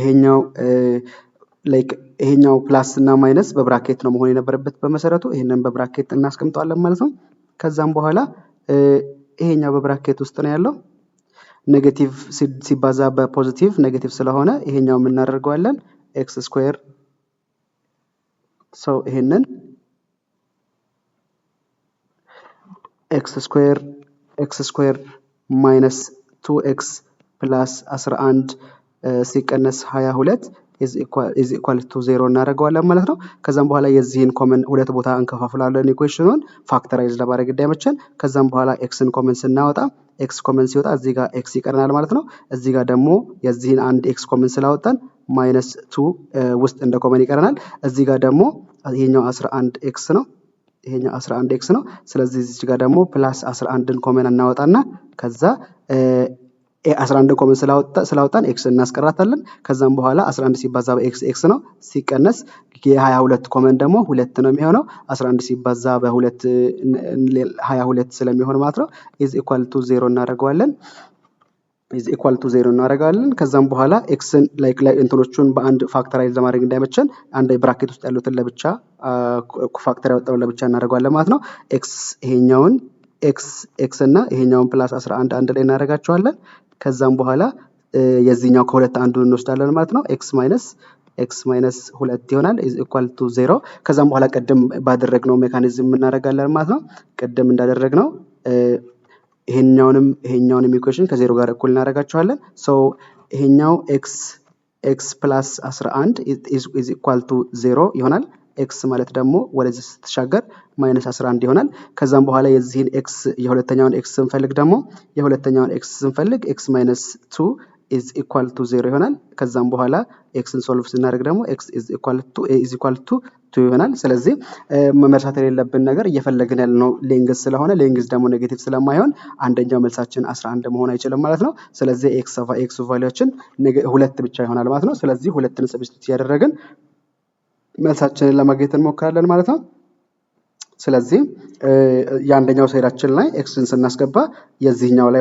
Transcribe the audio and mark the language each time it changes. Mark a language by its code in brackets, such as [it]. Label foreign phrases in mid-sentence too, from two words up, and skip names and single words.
[am] ይሄኛው ፕላስ እና ማይነስ በብራኬት ነው መሆን የነበረበት በመሰረቱ ይሄንን በብራኬት እናስቀምጣለን ማለት ነው። ከዛም በኋላ ይሄኛው በብራኬት ውስጥ ነው ያለው ኔጌቲቭ ሲባዛ በፖዚቲቭ ኔጌቲቭ ስለሆነ ይሄኛው ምን እናደርገዋለን [en] x square [am] ሶ ይሄንን [en] x square minus 2x plus 11 [am] ሲቀነስ 22 [en] is equal to 0 [am] እናደርገዋለን ማለት ነው። ከዛም በኋላ የዚህን ኮመን ሁለት ቦታ እንከፋፍላለን ኢኩዌሽኑን ፋክተራይዝ ለማድረግ እንዳይመቸን። ከዛም በኋላ ኤክስን ኮመን ስናወጣ ኤክስ ኮመን ሲወጣ እዚህ ጋር ኤክስ ይቀርናል ማለት ነው። እዚህ ጋር ደግሞ የዚህን አንድ ኤክስ ኮመን ስላወጣን ማይነስ 2 ውስጥ እንደ ኮመን ይቀርናል። እዚህ ጋር ደግሞ ይሄኛው 11 ኤክስ ነው። ይሄኛው 11 ኤክስ ነው። ስለዚህ እዚህ ጋር ደግሞ ፕላስ 11ን ኮመን እናወጣና ከዛ 11 ኮመን ስላወጣን ኤክስ እናስቀራታለን። ከዛም በኋላ 11 ሲባዛ በኤክስ ኤክስ ነው ሲቀነስ የ22 ኮመን ደግሞ 2 ነው የሚሆነው 11 ሲባዛ በ2 22 ስለሚሆን ማለት ነው [en] is equal to 0 [am] እናደርገዋለን። ከዛም በኋላ ኤክስን ላይክ እንትኖቹን በአንድ ፋክተራይዝ ለማድረግ እንዳይመቸን አንድ ብራኬት ውስጥ ያሉትን ለብቻ ፋክተር ያወጣው ለብቻ እናደርገዋለን ማለት ነው። ኤክስ ይሄኛውን ኤክስ እና ይሄኛውን ፕላስ 11 አንድ ላይ እናደርጋቸዋለን። ከዛም በኋላ የዚህኛው ከሁለት አንዱን እንወስዳለን ማለት ነው። [en] x minus 2 [am] ይሆናል [en] is equal to 0። [am] ከዛም በኋላ ቀደም ባደረግነው ሜካኒዝም እናደርጋለን ማለት ነው። ቀደም እንዳደረግነው ይሄኛውንም ኢኩዌሽን ከዜሮ ጋር እኩል እናደርጋቸዋለን። ሶ ይሄኛው [en] x plus 11 is equal to 0 [am] ይሆናል። ኤክስ ማለት ደግሞ ወደዚህ ስትሻገር ማይነስ 11 ይሆናል። ከዛም በኋላ የዚህን ኤክስ የሁለተኛውን ኤክስ ስንፈልግ [en] x minus 2 is equal to 0 [am] ይሆናል። ከዛም በኋላ ኤክስን ሶልቭ ስናደርግ ደግሞ ኤክስ [en] is equal to 2 [am] ይሆናል። ስለዚህ መርሳት የሌለብን ነገር እየፈለግን ያለነው ሌንግዝ ስለሆነ ሌንግዝ ደግሞ ኔጌቲቭ ስለማይሆን አንደኛው መልሳችን 11 መሆን አይችልም ማለት ነው። ስለዚህ ኤክስ ቫልዩአችን 2 ብቻ ይሆናል ማለት ነው። ስለዚህ ሁለትን ሰብስቲቱት ያደረግን መልሳችንን ለማግኘት እንሞክራለን ማለት ነው። ስለዚህ የአንደኛው ሳይዳችን ላይ ኤክስን ስናስገባ የዚህኛው ላይ